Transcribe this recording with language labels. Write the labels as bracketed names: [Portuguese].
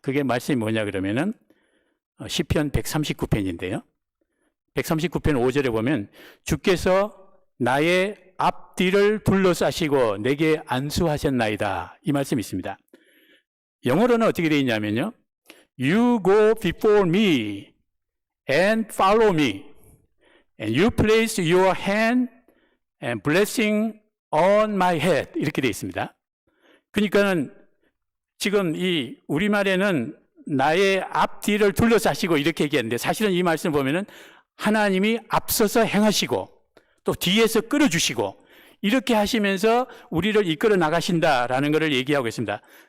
[Korean] 그게 말씀이 뭐냐 그러면은 시편 139편인데요. 139편 5절에 보면 주께서 나의 앞뒤를 둘러싸시고 내게 안수하셨나이다. 이 말씀이 있습니다. 영어로는 어떻게 되어 있냐면요. [English] You go before me and follow me. And you place your hand and blessing on my head. [Korean] 이렇게 되어 있습니다. 그러니까는 지금 이 우리말에는 나의 앞뒤를 둘러싸시고 이렇게 얘기했는데 사실은 이 말씀 보면은 하나님이 앞서서 행하시고 또 뒤에서 끌어주시고 이렇게 하시면서 우리를 이끌어 나가신다라는 것을 얘기하고 있습니다.